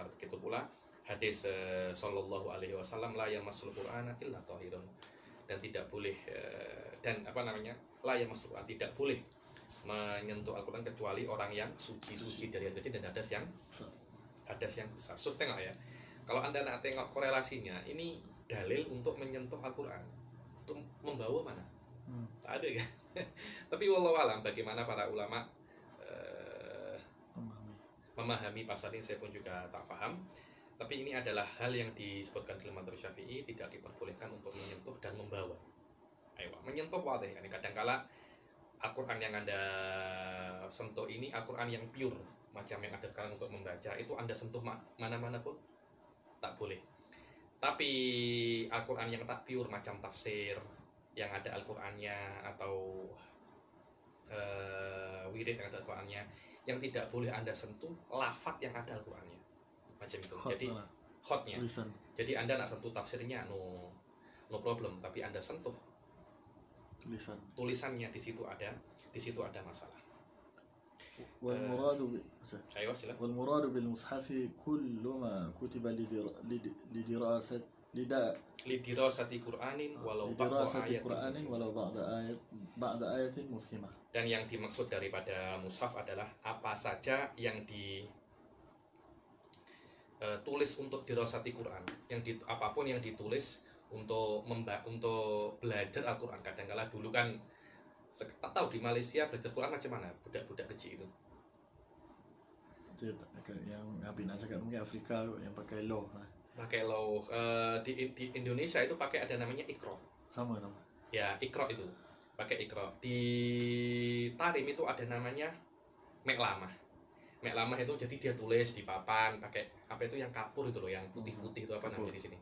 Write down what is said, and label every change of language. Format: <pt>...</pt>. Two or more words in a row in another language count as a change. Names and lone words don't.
<ms>Begitu pula hadis</ms> <ar>صلى الله عليه وسلم لا يمس القرآن إلا طاهر,</ar> <ms>dan tidak boleh</ms> <ar>لا يمس القرآن,</ar> <ms>tidak boleh menyentuh Al-Quran kecuali orang yang suci dari hadas dan hadas yang besar. So, tengok ya, kalau Anda nak tengok korelasinya, ini dalil untuk menyentuh Al-Quran, untuk membawa mana? Tak ada kan? Tapi</ms> <ar>والله أعلم</ar> <ms>bagaimana para ulama memahami pasal ini, saya pun juga tak paham. Tapi ini adalah hal yang disebutkan dalam madzhab Syafi'i, tidak diperbolehkan untuk menyentuh dan membawa. Ayo, menyentuh wadih. Yani kadangkala Al-Quran yang Anda sentuh ini Al-Quran yang pure, macam yang ada sekarang untuk membaca, itu Anda sentuh mana-mana pun tak boleh. Tapi Al-Quran yang tak pure, macam tafsir yang ada Al-Qur'annya atau wirid yang ada Al-Qur'annya, yang tidak boleh Anda sentuh lafaz yang ada Al-Qur'annya. Macam itu. Jadi khotnya. Jadi Anda nak sentuh tafsirnya</ms> <en>no problem,</en> <ms>tapi Anda sentuh tulisannya, di situ ada masalah.</ms> <ar>والمراد بالمصحف كل ما كتب لدراسة قرآن ولو بعض آية مفهمة.</ar> <ms>Dan yang dimaksud daripada mushaf adalah apa saja yang ditulis untuk</ms> <ar>دراسة قرآن,</ar> <ms>apapun yang ditulis untuk belajar Al-Quran. Kadang-kala dulu kan tak tahu di Malaysia belajar Quran macam mana budak-budak kecil itu. Yang Habib nak cakap mungkin Afrika yang pakai law. Di Indonesia itu pakai ada namanya Iqra. Sama. Ya, Iqra itu. Pakai Iqra. Di Tarim itu ada namanya Meklamah. Meklamah itu jadi dia tulis di papan pakai apa itu yang kapur itu loh, yang putih-putih itu apa namanya di sini?</ms>